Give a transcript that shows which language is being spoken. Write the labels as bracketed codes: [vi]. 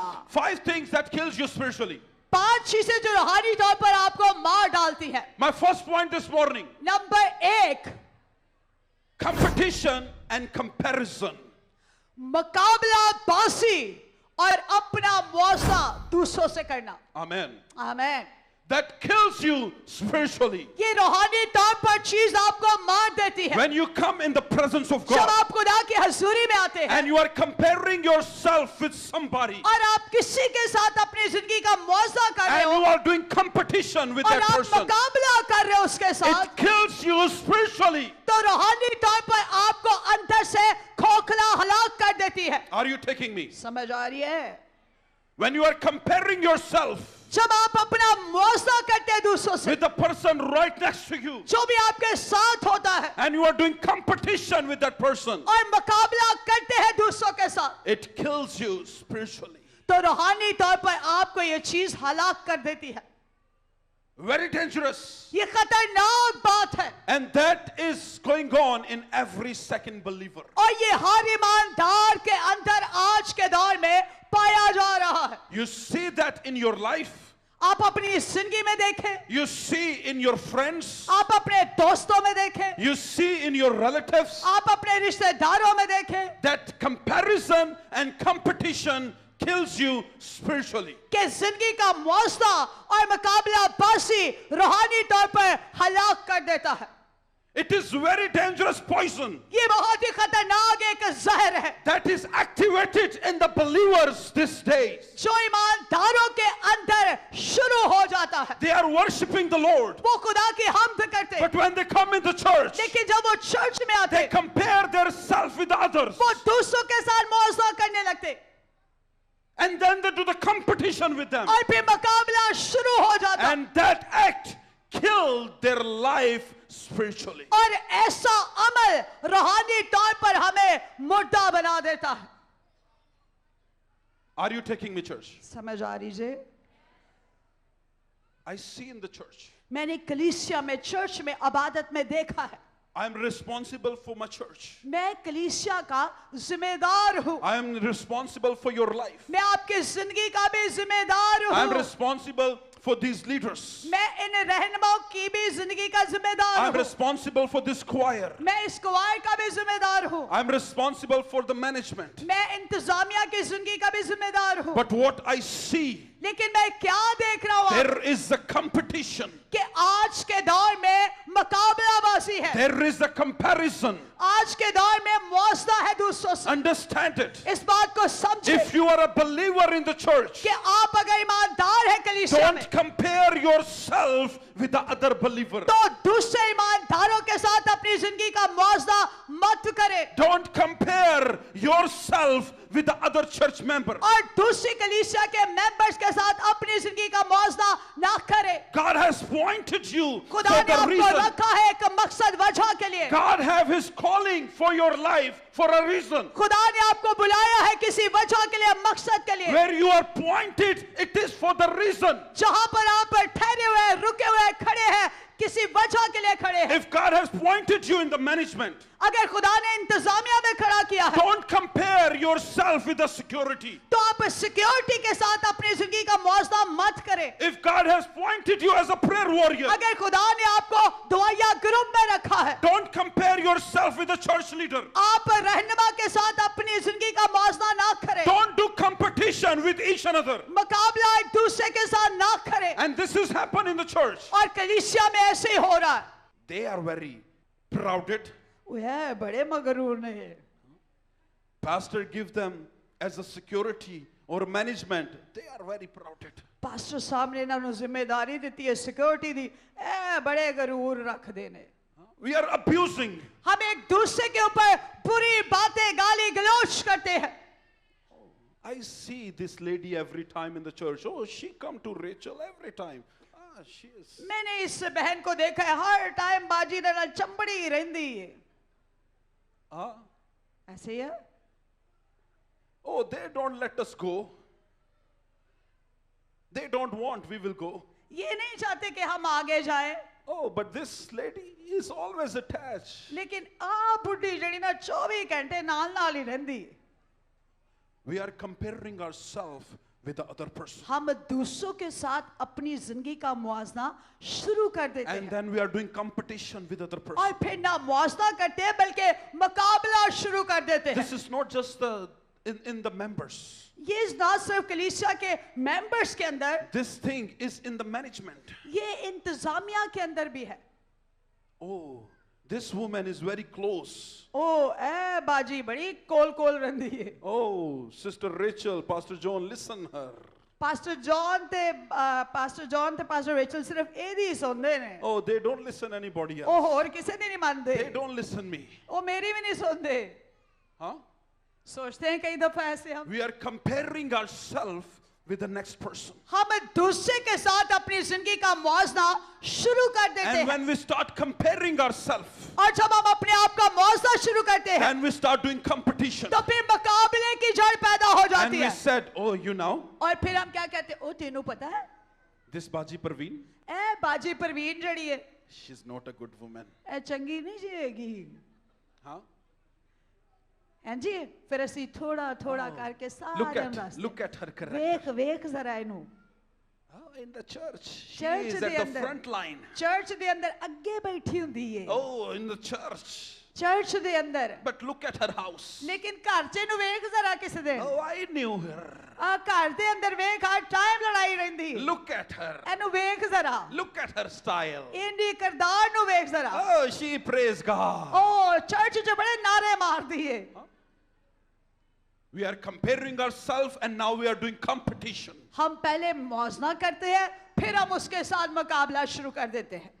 [en] 5 things that kills you spiritually. [hi] 5 चीजें जो रूहानी तौर पर आपको मार डालती है. [en] My first point this morning. [hi] Number 1, [en] Competition and comparison. [hi] मुकाबला बासी और अपना मुआवजा दूसरों से करना. [en] Amen. [hi] आमीन. [en] That kills you spiritually. [hi] ये रूहानी तौर पर चीज आपको मार देती है. [en] When you come in the presence of [hi] जब [en] God [hi] आप खुदा की हजूरी में आते हैं [en] and you are comparing yourself with somebody [hi] और आप किसी के साथ अपनी जिंदगी का मुआवजा कर रहे [en] and [hi] हो [en] you are doing competition with [hi] और [en] that [hi] आप [en] person, [hi] मुकाबला कर रहे हो उसके साथ, [en] it kills you spiritually. [hi] तो रूहानी तौर पर आपको अंदर से खोखला हलाक कर देती है. [en] Are you taking me? [hi] समझ आ रही है? [en] When you are comparing yourself [hi] जब आप अपना मुआवजा करते हैं दूसरों से, [en] with the person right next to you [hi] जो भी आपके साथ होता है, [en] and you are doing competition with that person, [hi] और मुकाबला करते हैं दूसरों के साथ, [en] it kills you spiritually. [hi] तो रूहानी तौर पर आपको ये चीज हलाक कर देती है. [en] Very dangerous. [hi] ये खतरनाक बात है [en] And that is going on in every second believer. [hi] और ये हर ईमानदार के अंदर आज के दौर में पाया जा रहा है. [en] You see that in your life. [hi] आप अपनी जिंदगी में देखें, [en] You see in your friends. [hi] आप अपने दोस्तों में देखें, [en] You see in your relatives. [hi] आप अपने रिश्तेदारों में देखें [en] That comparison and competition kills you spiritually. [hi] कि जिंदगी का मुआवजा और मुकाबला बासी रूहानी तौर पर हलाक कर देता है. [en] It is very dangerous poison [hi] ये बहुत ही खतरनाक एक जहर है [en] that is activated in the believers these days. [hi] जो ईमानदारों के अंदर शुरू हो जाता है. [en] They are worshiping the Lord, [hi] वो खुदा की हमद करते हैं, [en] but when they come in the church, [hi] लेकिन जब वो चर्च में आते [en] they compare themselves with others, [hi] वो दूसरों के साथ मुआवजा करने लगते [en] and then they do the competition with them, [hi] और फिर मुकाबला शुरू हो जाता है. [en] and that act killed their life spiritually. [hi] और ऐसा अमल रूहानी तौर पर हमें मुर्दा बना देता है. [en] Are you taking me, church? [hi] समझ आ रही? [en] I see in the church. [hi] मैंने कलीसिया में, चर्च में, इबादत में देखा है. [en] I am responsible for my church. [hi] मैं कलीसिया का जिम्मेदार हूँ. [en] I am responsible for your life. [hi] मैं आपकी जिंदगी का भी जिम्मेदार [en] I am [hi] हूँ. [en] responsible for these leaders. [hi] मैं इन रहनुमाओं की भी जिंदगी का जिम्मेदार [en] I am [hi] हूँ. [en] responsible for this choir. [hi] मैं इस क्वायर का भी जिम्मेदार हूँ. [en] I am responsible for the management. [hi] मैं इंतजामिया की जिंदगी का भी जिम्मेदार हूँ. [en] But what I see [hi] लेकिन मैं क्या देख रहा हूँ [en] There is a competition. [hi] कि आज के दौर में मुकाबलाबाजी है, [en] There is a comparison. [hi] आज के दौर में मुआवजा है दूसरों से। [en] Understand it. [hi] इस बात को समझे [en] If you are a believer in the church, [hi] कि आप अगर ईमानदार है कलीसिया में, [en] don't compare yourself with the other believer. [hi] तो दूसरे ईमानदारों के साथ अपनी जिंदगी का मुआवजा मत करें, [en] Don't compare yourself with the other church member. [hi] और दूसरी कलीसिया के मेंबर्स के साथ अपनी जिंदगी का मुआवजा ना करें। [en] God has appointed you for [hi] खुदा ने [en] the [hi] आपको [en] reason. [hi] रखा है एक मकसद वजह के लिए। [en] God have His calling for your life for a reason. [hi] खुदा ने आपको बुलाया है किसी वजह के लिए, मकसद के लिए। [en] Where you are pointed, it is for the reason. [hi] जहां पर आप ठहरे हुए, रुके हुए, खड़े हैं, किसी वजह के लिए खड़े हैं। [en] If God has pointed you in the management, [hi] अगर खुदा ने इंतजामिया में खड़ा किया है, [en] don't compare yourself with the security. [hi] तो आप सिक्योरिटी के साथ अपनी जिंदगी का मुआवजा मत करें। [en] If God has pointed you as a prayer warrior, [hi] अगर खुदा ने आपको दुआया ग्रुप में रखा है, [en] don't compare yourself with the church leader. [hi] आप रहनुमा के साथ अपनी जिंदगी का मुआवजा ना करें, [en] Don't do competition with each another. [hi] मुकाबला एक दूसरे के साथ ना करें। [en] And this has happened in the church. [hi] और कलीसिया में ऐसे ही हो रहा है। [en] They are very prouded. [hi] वह बड़े मगरूर नहीं, [en] Pastor give them as a security or management. They are very prouded. [hi] Pastor साहब ने इन्होंने जिम्मेदारी दी है, सिक्योरिटी दी, ए बड़े गरूर रख देने। [en] We are abusing. [hi] हम एक दूसरे के ऊपर बुरी बातें गाली गलौज करते हैं। [en] I see this lady every time in the church. Oh, she come to Rachel every time. Ah, she is. [hi] मैंने इस बहन को देखा है हर टाइम [pa] बाजी नाल चंबड़ी रहंदी है। Ah. [hi] ऐसे ही है। [en] Oh, they don't let us go. They don't want, we will go. [hi] ये नहीं चाहते कि हम आगे जाएं, [en] Oh, but this lady is always attached. [pa] लेकिन आ बुढ़ी जड़ी ना 24 घंटे नाल नाल ही रहंदी है। [en] We are comparing ourselves with the other person. [hi] हम दूसरों के साथ अपनी जिंदगी का मुआवजा शुरू कर देते [en] And [hi] हैं, [en] then we are doing competition with other person. [hi] और फिर ना मुआवजा करते हैं बल्कि मुकाबला शुरू कर देते हैं। [en] This is not just in the members. [hi] ये ना सिर्फ कलीसिया के मेंबर्स के अंदर, [en] This thing is in the management. [hi] ये इंतजामिया के अंदर भी है। [en] Oh, this woman is very close. [pa] ओ ए बाजी बड़ी कोल कोल रंदी है। [en] Oh, Sister Rachel, Pastor John, listen her. [pa] Pastor John ते पास्टर रेचल सिर्फ एदी सुनते ने। [en] Oh, they don't listen anybody [pa] O [en] else. [hi] और किसे नहीं मानते। [en] They don't listen me. [hi] ओ मेरी भी नहीं सुनते। Huh? सोचते हैं कई दफा ऐसे हम [en] We are comparing ourselves with the next person. [hi] हम दूसरे के साथ अपनी जिंदगी का मुआवजा शुरू कर देते [en] And [hi] हैं, [en] when we start comparing ourselves, [hi] और जब हम अपने आप का मुआवजा शुरू करते हैं, [en] and we start doing competition, [hi] तो फिर मुकाबले की जड़ पैदा हो [en] and [hi] जाती [en] we [hi] है। [en] said, oh, you know, [hi] और फिर हम क्या कहते हैं, [pa] ओ तेनू पता है [en] this Baji Parveen, [pa] ए बाजी परवीन जड़ी है, [en] she's not a good woman. [pa] ए चंगी नहीं जिएगी। Huh? [hi] हैं जी, फिर ਅਸੀਂ थोड़ा थोड़ा करके सारे [en] Look at her character. [pa] वेख वेख जरा इनू। [en] Oh, in the church, she Church is [pa] ਦੇ [en] at the [pa] ਅੰਦਰ। [en] front line. [pa] चर्च दे अंदर अगे बैठी हुंदी है, [en] Oh, in the church. [pa] Church दे अंदर, [en] But look at her house. [pa] लेकिन घर च इनू वेख जरा किसी दिन। [en] Oh, I knew her. [pa] आ घर दे अंदर वेख हर टाइम लड़ाई रहंदी, [en] Look at her. [pa] इनू वेख जरा, [en] Look at her style. [pa] इंदी किरदार नू वेख जरा। [en] Oh, she praise God. [pa] O church च बड़े नारे मारदी है। [en] We are comparing ourselves and now we are doing competition. [hi] हम पहले मौजना करते हैं, फिर हम उसके साथ मुकाबला शुरू कर देते हैं।